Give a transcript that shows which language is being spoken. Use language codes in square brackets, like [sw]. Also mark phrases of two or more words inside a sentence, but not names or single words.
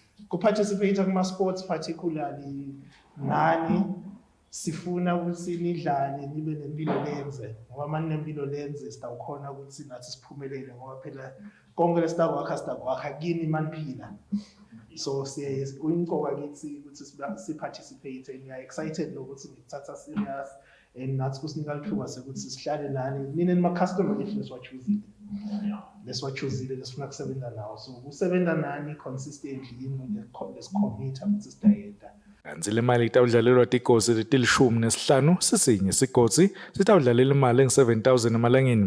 [ss] Kuparticipate kuma [en] sports particularly [ss] ngani sifuna ukuthi nidlale nibe nempilo lenze ngoba manje nempilo lenze sitawukhona ukuthi nathi siphumelele ngoba phela konke lesitakwakha kini maniphila so kuyimqoka kithi ukuthi siparticipate [en] and we are excited [ss] nokuthi ngithatha [en] serious and [ss] nathi kusinika lithuba sekuthi sihlale nani nini ma-customer leswachuzile lesifuna kusebenza nawo so kusebenza nani consistently yini lesikhomitha ukuthi sidayeda. Kanti le mali itawudlalelwa tigodzi letilishumi sisinye sigodzi sitawudlalela imali engu-7,000 emalangeni.